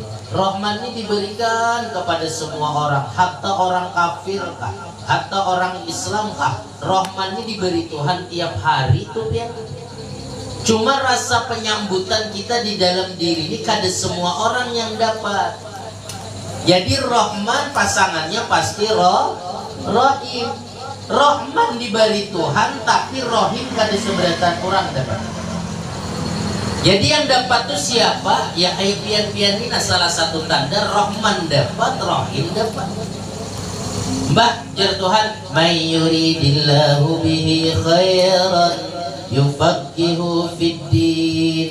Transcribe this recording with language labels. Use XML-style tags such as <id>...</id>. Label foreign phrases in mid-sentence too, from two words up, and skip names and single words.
<bjn>Rahman ini diberikan kepada semua orang, hatta orang kafir kah, hatta orang Islam kah. Rahman ini diberi Tuhan tiap hari tuh ya. Cuma rasa penyambutan kita di dalam diri ini kada semua orang yang dapat. Jadi Rahman pasangannya pasti Rahim. Rahman diberi Tuhan, tapi Rahim kada seberatan orang dapat. Jadi yang dapat tuh siapa? Ya kayak pian-pian ini salah satu tanda Rahman dapat, Rahim dapat. Mbak jar Tuhan,</bjn> <ar>من يرد الله به خيرا يفقهه في الدين.</ar>